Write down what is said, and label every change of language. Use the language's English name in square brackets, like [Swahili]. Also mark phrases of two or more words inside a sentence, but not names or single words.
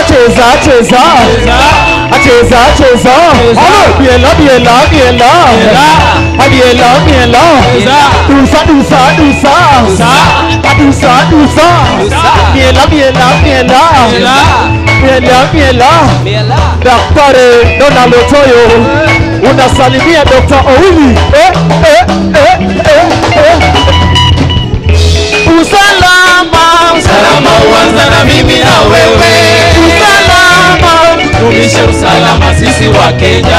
[Swahili] cheza cheza cheza cheza biela biela biela biela biela dusa dusa dusa dusa dusa biela biela biela biela biela. Daktari Donald Otoyo unasalimia Dr. Owili. Usalama, usalama uanza na mimi na wewe. Usalama, dumishe usalama sisi wa Kenya.